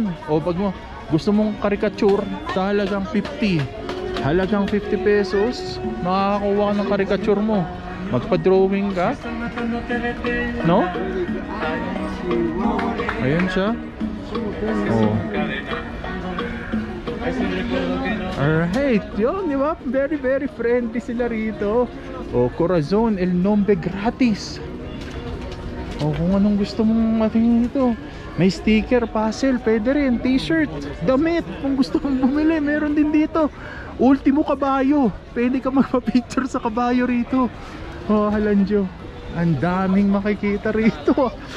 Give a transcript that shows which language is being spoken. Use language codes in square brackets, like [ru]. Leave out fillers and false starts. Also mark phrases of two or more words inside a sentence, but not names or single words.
[tl] Pag mo gusto mong caricature sa halagang 50 pesos, makakakuha ka ng caricature mo. Magpa-drawing ka, no? Ayun siya. Alright, yun, di ba? [en] Very, very friendly [tl] sila rito. Corazon, [es] el nombre gratis. [tl] Kung anong gusto mong matingin dito. May sticker, puzzle, pwede rin, t-shirt, damit. Kung gusto mong bumili, meron din dito. Ultimo kabayo. Pwede ka magpa-picture sa kabayo rito. Oh, halanjo. Ang daming makikita rito.